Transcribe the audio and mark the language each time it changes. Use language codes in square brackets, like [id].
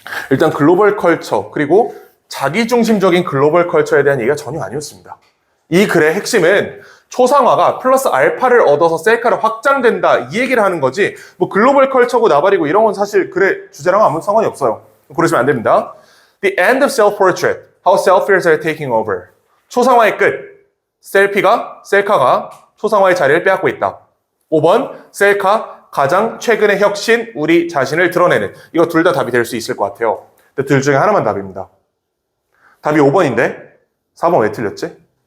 [ko] 일단 글로벌 컬처, 그리고 자기중심적인 글로벌 컬처에 대한 얘기가 전혀 아니었습니다. 이 글의 핵심은 초상화가 플러스 알파를 얻어서 셀카로 확장된다 이 얘기를 하는 거지 뭐 글로벌 컬처고 나발이고 이런 건 사실 글의 주제랑 아무 상관이 없어요. 그러시면 안 됩니다. [en] The end of self-portrait. How selfies are taking over. [ko] 초상화의 끝. 셀카가 초상화의 자리를 빼앗고 있다. 5번 셀카 가장 최근의 혁신 우리 자신을 드러내는. 이거 둘 다 답이 될 수 있을 것 같아요. 근데 둘 중에 하나만 답입니다. 답이 5번인데 4번 왜 틀렸지?